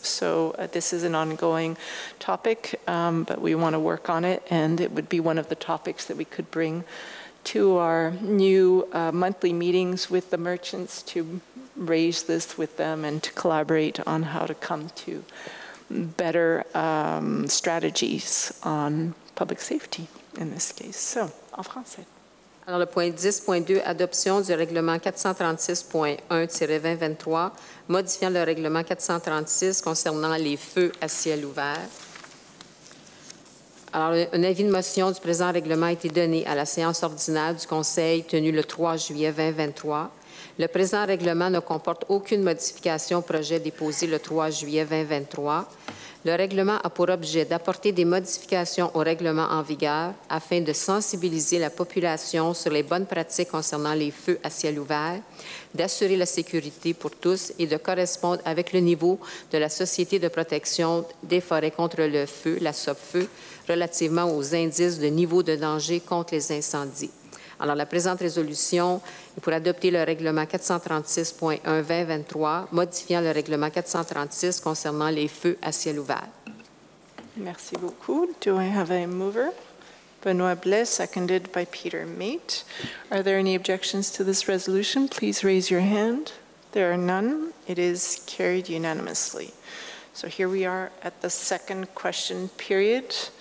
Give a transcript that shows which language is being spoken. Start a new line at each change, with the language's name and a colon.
English: So this is an ongoing topic, but we want to work on it, and it would be one of the topics that we could bring to our new monthly meetings with the merchants to raise this with them and to collaborate on how to come to better strategies on public safety in this case.
French: So, en français. Alors, le point 10.2, adoption du règlement 436.1-2023, modifiant le règlement 436 concernant les feux à ciel ouvert. Alors, un avis de motion du présent règlement a été donné à la séance ordinaire du Conseil tenue le 3 juillet 2023. Le présent règlement ne comporte aucune modification au projet déposé le 3 juillet 2023. Le règlement a pour objet d'apporter des modifications au règlement en vigueur afin de sensibiliser la population sur les bonnes pratiques concernant les feux à ciel ouvert, d'assurer la sécurité pour tous et de correspondre avec le niveau de la Société de protection des forêts contre le feu, la SOPFEU, relativement aux indices de niveau de danger contre les incendies. Alors, la présente résolution est pour adopter le règlement 436.1-2023, modifiant le règlement 436 concernant les feux à ciel ouvert. Merci beaucoup.
English: Do I have a mover? Benoit Blais, seconded by Peter Mate. Are there any objections to this resolution? Please raise your hand. There are none. It is carried unanimously. So here we are at the second question period.